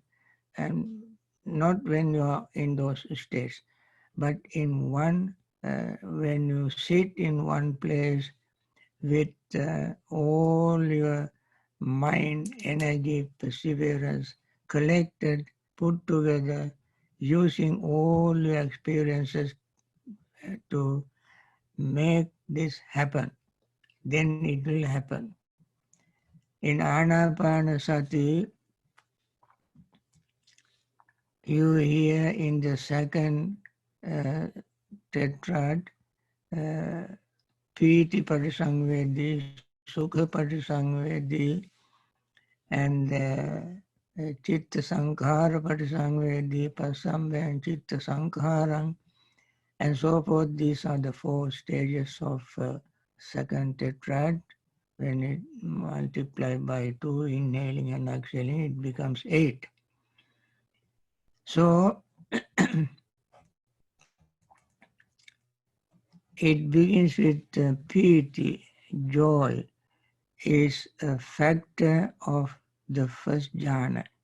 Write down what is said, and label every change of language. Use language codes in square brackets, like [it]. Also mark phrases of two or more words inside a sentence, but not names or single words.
[en] and not when you are in those states, but in one, when you sit in one place with all your mind, energy, perseverance collected, put together, using all your experiences to make this happen, then it will happen. In Anapanasati, you hear in the second tetrad, [pi] Piti Parisangvedi, Sukha Parisangvedi, and Chitta Sankhara Parisangvedi, Pasamve and Chitta Sankharam. [en] and so forth. These are the 4 stages of second tetrad. When it multiplied by 2, inhaling and exhaling, it becomes 8. So it begins with piety, joy is a factor of the first jhana.